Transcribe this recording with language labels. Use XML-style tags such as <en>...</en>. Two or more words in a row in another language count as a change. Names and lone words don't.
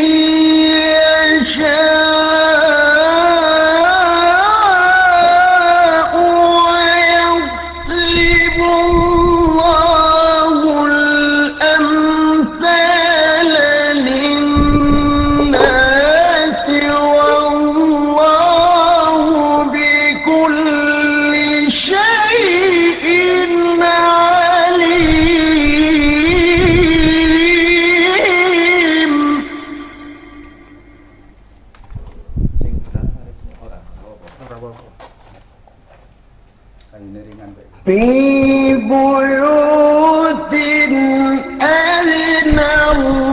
<ar>يشاء ويضرب الله الأمثال للناس والله بكل شيء عليم.</ar> <jv>Sing berat ora apa-apa. Ora apa-apa. Kayune ringan bae.</jv> <ar>في بيوت أذن الله</ar>